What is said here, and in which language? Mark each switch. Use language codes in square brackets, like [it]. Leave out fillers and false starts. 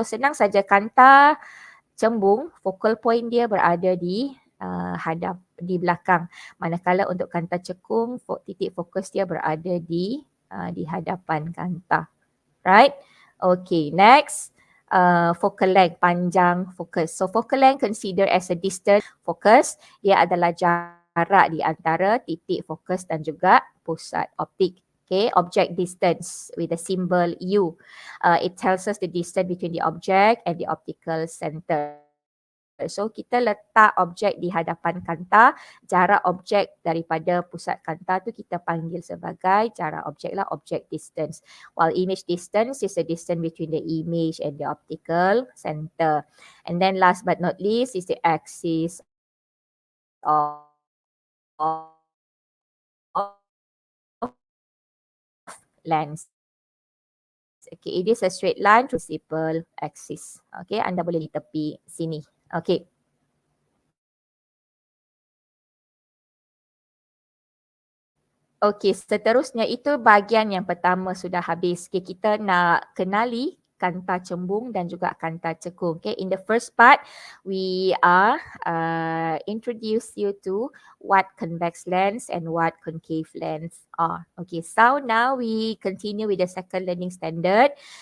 [ms] So senang saja, kantah cembung, focal point dia berada di di belakang. Manakala untuk kantah cekung, titik fokus dia berada di hadapan kantah. Right? [en] Okay, next. Focal length, [ms] panjang fokus. [en] So focal length considered as a distance focus. [ms] Dia adalah jarak di antara titik fokus dan juga pusat optik. [en] Okay, object distance with the symbol U. It tells us the distance between the object and the optical center. [ms] So kita letak objek di hadapan kantah, jarak objek daripada pusat kantah tu kita panggil sebagai jarak objek lah, object distance. [en] While image distance is the distance between the image and the optical center. And then last but not least is the axis of lens. Okay, it is a straight line through principal axis. [ms] Okay, anda boleh di tepi sini. Okay. Okey, seterusnya itu bahagian yang pertama sudah habis. Okay, kita nak kenali kanta cembung dan juga kanta cekung. [en] Okay, in the first part, we are introduce you to what convex lens and what concave lens are. Okay, so now we continue with the second learning standard.